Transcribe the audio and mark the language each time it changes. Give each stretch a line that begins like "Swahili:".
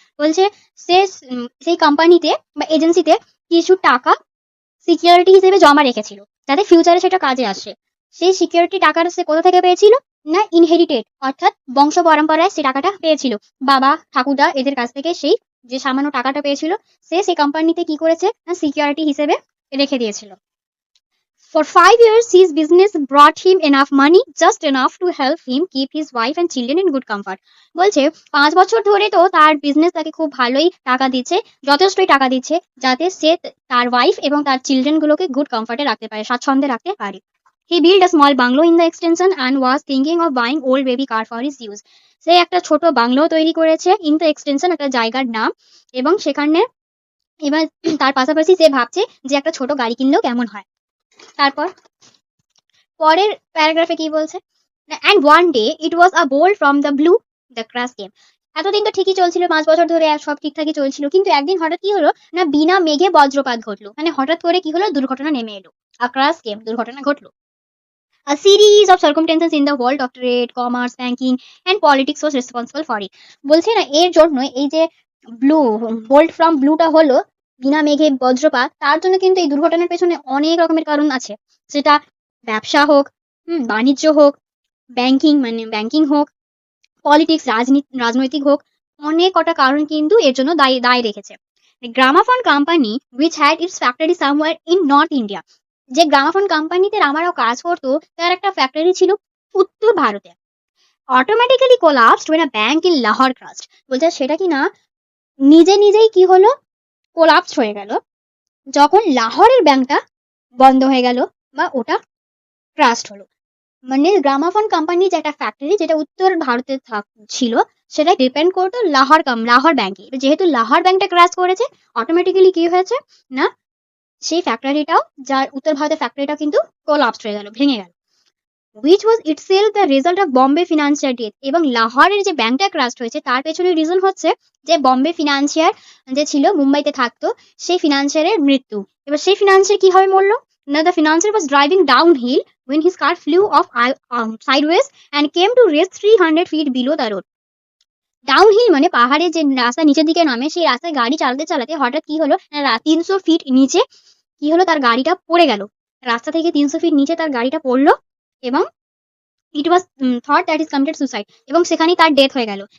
Bangla: বলছে সে সেই কোম্পানিতে বা এজেন্সিতে কিছু টাকা সিকিউরিটি হিসেবে জমা রেখেছিল, যাতে ফিউচারে সেটা কাজে আসে। সেই সিকিউরিটি টাকাটা সে কোথা থেকে পেয়েছিল, না ইনহেরিটেড, অর্থাৎ বংশ পরম্পরায় সে টাকাটা পেয়েছিল, বাবা ঠাকুরদা এদের কাছ থেকে সেই যে সামান্য টাকাটা পেয়েছিল, সে সেই কোম্পানিতে কি করেছে না সিকিউরিটি হিসেবে রেখে দিয়েছিল।
English: For 5 years, his business brought him enough money, just enough to help him keep his wife and children in good comfort.
Bangla: বলছে 5 বছর ধরে তো তার বিজনেস তাকে খুব ভালোই টাকা দিচ্ছে, যথেষ্টই টাকা দিচ্ছে, যাতে সে তার ওয়াইফ এবং তার চিলড্রেন গুলোকে গুড কমফর্টে রাখতে পারে, স্বাচ্ছন্দ্যে রাখতে পারে।
English: He built a small bungalow in the extension and was thinking of buying old baby car for his use.
Bangla: সে একটা ছোট বাংলো তৈরি করেছে, ইন দ্য এক্সটেনশন একটা জায়গার নাম, এবং সেখানে এবার তার পাশাপাশি সে ভাবছে যে একটা ছোট গাড়ি কিনলেও কেমন হয়। তারপর পরের প্যারাগ্রাফে কি বলছে,
English: And one day it was a bolt from the blue the crash came.
Bangla: এতদিন তো ঠিকই চলছিল, 5 বছর ধরে সব ঠিকঠাকই চলছিল, কিন্তু একদিন হঠাৎ কি হলো না, বিনা মেঘে বজ্রপাত ঘটলো, মানে হঠাৎ করে কি হলো, দুর্ঘটনা নেমে এলো, আ ক্রাশ কেম, দুর্ঘটনা ঘটলো।
English: A series of circumstances in the world of trade, commerce, banking and politics was responsible for it.
Bangla: বলছে না এর জন্য এই যে ব্লু বোল্ট ফ্রম ব্লুটা হলো, বিনা মেঘে বজ্রপাত, তার জন্য কিন্তু এই দুর্ঘটনার পেছনে অনেক রকমের কারণ আছে। সেটা ব্যবসা হোক, বাণিজ্য হোক, ব্যাংকিং হোক, পলিটিক্স রাজনৈতিক হোক, অনেক কটা কারণ কিন্তু এর জন্য দায়ী রেখেছে।
English: Gramophone company which had its factory somewhere in North India.
Bangla: যে গ্রামাফোন কোম্পানিতে রামারাও কাজ করতো, তার একটা ফ্যাক্টরি ছিল উত্তর ভারতে।
English: Automatically collapsed when a bank in Lahore crashed.
Bangla: বলছে সেটা কি না নিজেই কি হলো, কোলাপসড হয়ে গেল, যখন লাহোরের ব্যাংকটা বন্ধ হয়ে গেল বা ওটা ক্রাশড হলো। মানে গ্রামাফোন কোম্পানি যে একটা ফ্যাক্টরি যেটা উত্তর ভারতে ছিল, সেটা ডিপেন্ড করতো লাহোর ব্যাংকে। যেহেতু লাহোর ব্যাংকটা ক্রাশ করেছে, অটোমেটিক্যালি কি হয়েছে না, সেই ফ্যাক্টরিটাও, যার উত্তর ভারতের ফ্যাক্টরিটাও কিন্তু কোলাপসড হয়ে গেল, ভেঙে গেল।
English: which was itself the result of Bombay financier death.
Bangla: এবং লাহোরের যে ব্যাংকটা ক্রাশ হয়েছে তার পেছনে রিজন হচ্ছে যে বম্বে ফিনান্সিয়ার যে ছিল মুম্বাইতে থাকতো, সেই ফিনান্সিয়ারের মৃত্যু। এবার সেই ফিনান্সিয়ার কিভাবে মরলো না,
English: The financier was driving downhill when his car flew off sideways and came to rest 300 feet below the road.
Bangla: Downhill মানে পাহাড়ে যে রাস্তা নিচের দিকে নামে, সেই রাস্তায় গাড়ি চালাতে চালাতে হঠাৎ কি হলো না, 300 ফিট নিচে কি হলো, তার গাড়িটা পড়ে গেল। রাস্তা থেকে 300 ফিট নিচে তার গাড়িটা পড়লো এবং
English: it was thought that is committed suicide,
Bangla: এবং সেখানেই তার ডেথ হয়ে গেল।